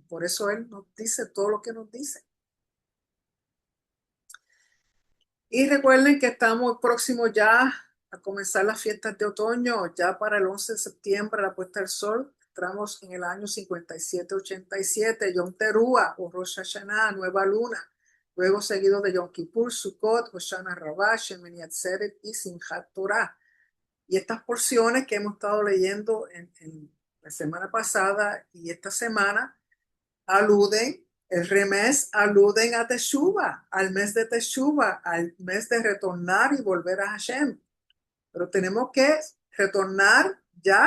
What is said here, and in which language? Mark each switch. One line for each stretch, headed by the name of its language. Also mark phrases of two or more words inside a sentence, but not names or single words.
Spanish: Por eso Él nos dice todo lo que nos dice. Y recuerden que estamos próximos ya a comenzar las fiestas de otoño. Ya para el 11 de septiembre, la puesta del sol. Entramos en el año 5787, Yom Teruah o Rosh Hashanah, nueva luna. Luego seguido de Yom Kippur, Sukkot, Hoshana Rabbah, Shemini Atzeret y Simchat Torah. Y estas porciones que hemos estado leyendo en la semana pasada y esta semana aluden, el remés aluden a Teshuvah, al mes de Teshuvah, al mes de retornar y volver a Hashem. Pero tenemos que retornar ya.